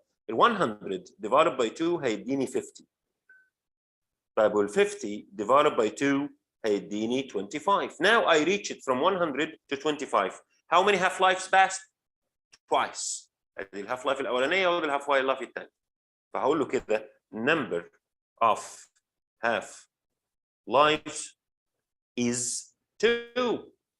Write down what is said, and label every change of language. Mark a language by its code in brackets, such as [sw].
[ar] ال 100 [en] divided by [ar] 2 هيديني 50. طيب وال 50 [en] divided by [ar] 2 هيديني 25. [en] Now I reach it from 100 to 25. How many half lives passed? Twice. [ar] ادي الهاف لايف الاولانيه وادي الهاف لايف الثانيه. فهقول له كده [en] number of half lives is 2.